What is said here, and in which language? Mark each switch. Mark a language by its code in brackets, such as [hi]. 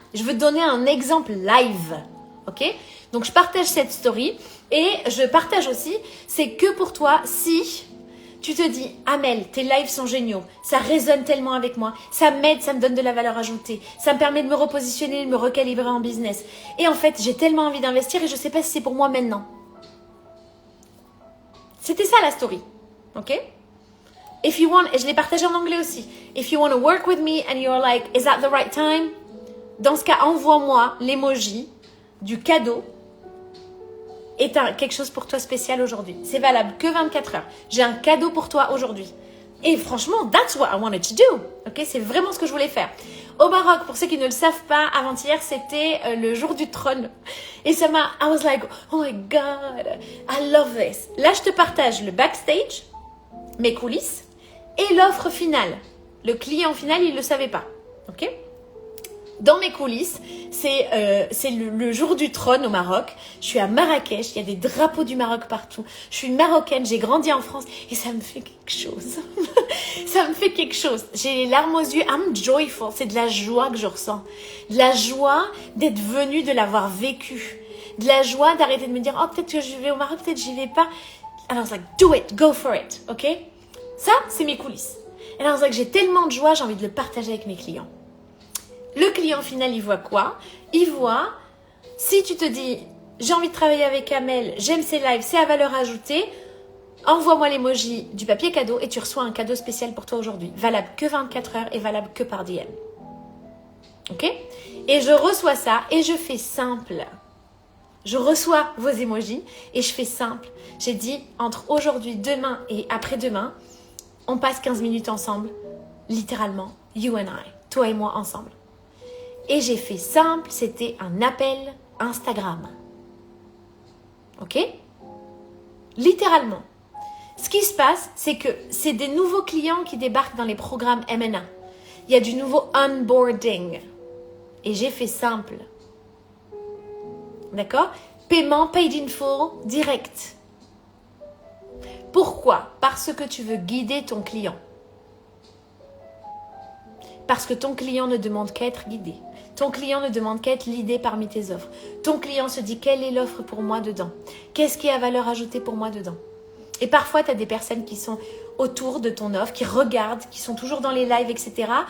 [fr] Je veux te donner un exemple live. Ok? Donc, je partage cette story et je partage aussi, c'est que pour toi, si tu te dis, Amel, tes lives sont géniaux, ça résonne tellement avec moi, ça m'aide, ça me donne de la valeur ajoutée, ça me permet de me repositionner, de me recalibrer en business. Et en fait, j'ai tellement envie d'investir et je ne sais pas si c'est pour moi maintenant. C'était ça la story. Ok? [en] If you want, [fr] et je l'ai partagé en anglais aussi. [en] If you want to work with me and you're like, is that the right time? [fr] Dans ce cas, envoie-moi l'emoji du cadeau. Et t'as quelque chose pour toi spécial aujourd'hui. C'est valable que 24 heures. J'ai un cadeau pour toi aujourd'hui. Et franchement, [en] that's what I wanted to do. [fr] Ok, c'est vraiment ce que je voulais faire. Au Maroc, pour ceux qui ne le savent pas, avant-hier, c'était le jour du trône. Et ça m'a... [en] I was like, oh my God, I love this. [fr] Là, je te partage le backstage, mes coulisses, et l'offre finale. Le client final, il ne le savait pas. Ok ? Dans mes coulisses, c'est le jour du trône au Maroc. Je suis à Marrakech, il y a des drapeaux du Maroc partout. Je suis une Marocaine, j'ai grandi en France et ça me fait quelque chose. Ça me fait quelque chose. J'ai les larmes aux yeux. [en] I'm joyful. [fr] C'est de la joie que je ressens. De la joie d'être venue, de l'avoir vécu. de la joie d'arrêter de me dire, oh, peut-être que je vais au Maroc, peut-être que j'y vais pas. [en] And I was like, do it, go for it, ok? [fr] Ça, c'est mes coulisses. [en] And I was like, [fr] j'ai tellement de joie, j'ai envie de le partager avec mes clients. Le client final, il voit quoi? Il voit, si tu te dis, j'ai envie de travailler avec Amel, j'aime ses lives, c'est à valeur ajoutée, envoie-moi l'emoji du papier cadeau et tu reçois un cadeau spécial pour toi aujourd'hui. Valable que 24 heures et valable que par DM. Ok? Et je reçois ça et je fais simple. Je reçois vos emojis et je fais simple. J'ai dit, entre aujourd'hui, demain et après-demain, on passe 15 minutes ensemble, littéralement, [en] you and I, [fr] toi et moi ensemble. Et j'ai fait simple, c'était un appel Instagram. Ok? Littéralement. Ce qui se passe, c'est que c'est des nouveaux clients qui débarquent dans les programmes MNA. Il y a du nouveau onboarding. Et j'ai fait simple. D'accord? Paiement paid in full direct. Pourquoi? Parce que tu veux guider ton client. Parce que ton client ne demande qu'à être guidé. Ton client ne demande qu'à être l'idée parmi tes offres. Ton client se dit, quelle est l'offre pour moi dedans? Qu'est-ce qui a valeur ajoutée pour moi dedans? Et parfois, tu as des personnes qui sont autour de ton offre, qui regardent, qui sont toujours dans les lives, etc.